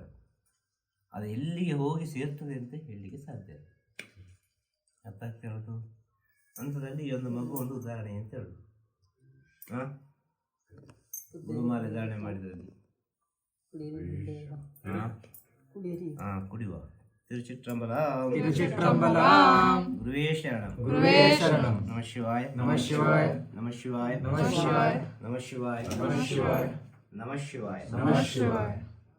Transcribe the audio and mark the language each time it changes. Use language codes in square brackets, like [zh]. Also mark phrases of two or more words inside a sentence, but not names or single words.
[kn] ಅದು ಎಲ್ಲಿಗೆ ಹೋಗಿ ಸೇರ್ತದೆ ಅಂತ ಹೇಳಲಿಕ್ಕೆ ಸಾಧ್ಯ. ಅರ್ಥ ಆಗ್ತಾ ಹೇಳೋದು ಅಂಥದ್ರಲ್ಲಿ ಈ ಒಂದು ಮಗು ಒಂದು ಉದಾಹರಣೆ ಅಂತ ಹೇಳೋದು. ಗುರುಮಾಲೆ ಧಾರಣೆ ಮಾಡಿದ್ರಲ್ಲಿ ಕುಡಿಯುವ. ತಿರುಚಿಟ್ರಂಬಲಂ ಗುರುವೇ ಶರಣಂ. [sa] ನಮಃ ಶಿವಾಯ, ನಮಃ ಶಿವಾಯ, ನಮಃ ಶಿವಾಯ, ನಮಃ ಶಿವಾಯ, ನಮಃ ಶಿವಾಯ, ನಮಃ ಶಿವಾಯ, ನಮಃ ಶಿವಾಯ, ನಮಃ ಶಿವಾಯ.